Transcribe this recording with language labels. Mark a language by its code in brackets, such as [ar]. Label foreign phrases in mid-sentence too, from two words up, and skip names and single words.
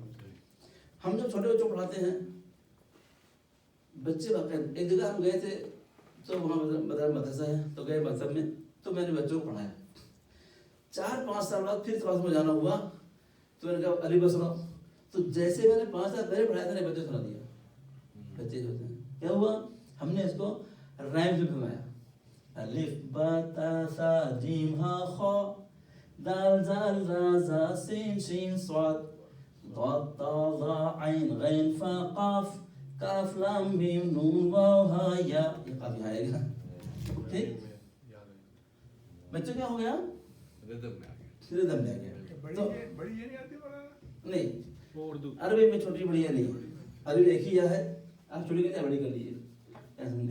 [ur] ہم جب چھوٹے بچوں کو پڑھاتے ہیں, بچے واقعی ایک جگہ ہم گئے تھے, تو وہاں مدرسہ ہے, تو گئے مذہب میں, تو میں نے بچوں کو پڑھایا. 4-5 سال بعد پھر کلاس میں جانا ہوا, تو میں نے کہا علی بس سناؤ. تو جیسے میں نے 5 سال پہلے پڑھایا تھا, نے بچے سنا دیا. بچے جو ہوتے ہیں, کیا ہوا, ہم نے اس کو ریم سے بنایا، الف با تا ثا جیم حا خا دال ذال را زا سین شین صاد ضاد طا ظا عين غين فا قاف کاف لام میم نون واو ہا یا، یہ کافی آئے گا. ٹھیک، بچوں کیا ہو گیا, ردم میں آ گیا. ردم میں آ گیا۔ تو بڑی یہ نہیں آتی بنانا नहीं, وہ اردو عربی میں چھوٹی بڑی ہے نہیں، عربی میں ایک ہی یا ہے، آپ چھوٹی کر بڑی کر لیجیے، ایسا سمجھا.